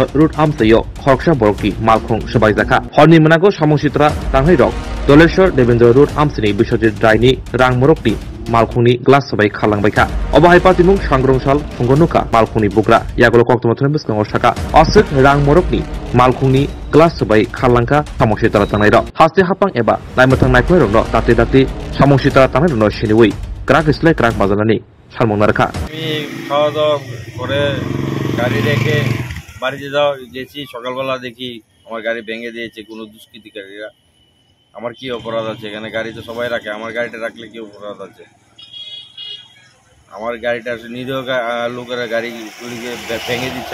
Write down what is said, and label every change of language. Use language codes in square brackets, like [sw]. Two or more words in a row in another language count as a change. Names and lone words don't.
[trp] Root amsayo khorksha borokti malkhung sabaijaka horni manago samositra tangairo Doleshwar Devendra Root amsini biswajit raini rangmorokti malkhungni glass sabai khalangbaika obahai patimung sangrongshal fungonuka malkhungni bugra yagulo koktamathon biskango saka asuk rangmorokni malkhungni glass sabai khalangka samositra tangairo haste hapang eba naimathang naikoi rongno tate tate samositra tangairo no shiniwi krak islai krak bazalani salmong narka [bn] আমি খাওয়া দাওয়া করে গাড়ি রেখে বাড়িতে গেছি সকালবেলা দেখি আমার গাড়ি ভেঙে দিয়েছে কোনো দুষ্কৃতিকারীরা। আমার কি অপরাধ আছে এখানে? গাড়ি তো সবাই রাখে, আমার গাড়িটা রাখলে কি অপরাধ আছে? আমার গাড়িটা নিরীহ লোকেরা গাড়িগুলিকে ভেঙে দিচ্ছে।